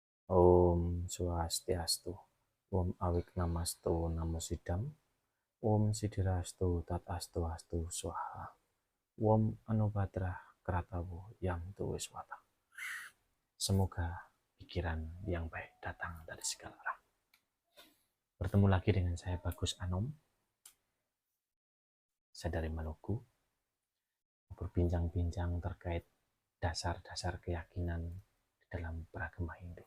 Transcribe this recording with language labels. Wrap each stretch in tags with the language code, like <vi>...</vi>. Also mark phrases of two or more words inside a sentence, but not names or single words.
<sa>Om Swastiastu, Om Awik Namastu, Namo Sidam, Om Sidirastu, Tatastu, Astu, Swaha, Om Anubhadrah Kratawu, Yang Tuwiswata.</sa> <id>Semoga pikiran yang baik datang dari segala arah. Bertemu lagi dengan saya Bagus Anom, saya dari Maluku, berbincang-bincang terkait dasar-dasar keyakinan dalam beragama Hindu.</id>